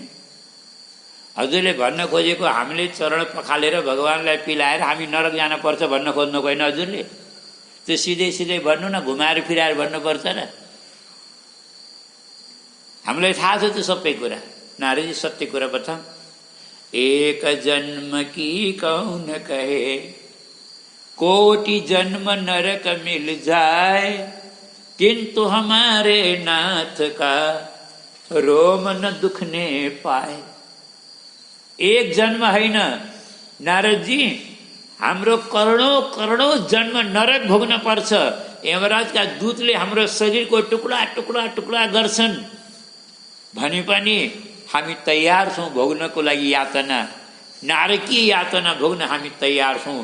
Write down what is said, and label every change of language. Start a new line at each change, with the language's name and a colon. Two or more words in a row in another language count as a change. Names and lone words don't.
Nepali: हजुरले भन्न खोजेको हामीले चरण पखालेर भगवानलाई पिलाएर हामी नरक जान पर्छ भन्न खोज्नु होइन हजुरले? त्यो सिधै सिधै भन्नु न, घुमाएर फिराएर भन्नुपर्छ र? हामीलाई थाहा छ त्यो सबै कुरा।
Hindi: नारदजी सत्य कुरा बताऊँ, एक जन्म की कौन कहे, कोटि जन्म नरक मिल जाए, किंतु हमारे नाथ का रोम न दुखने पाए।
Nepali: एक जन्म होइन नारदजी, हाम्रो करोडौं करोडौं जन्म नरक भोग्न पर्छ। यमराजका दूतले हाम्रो शरीरको टुक्रा टुक्रा टुक्रा गर्छन् भने पनि हामी तयार छौँ भोग्नको लागि यातना, नारकीय यातना भोग्न हामी तयार छौँ।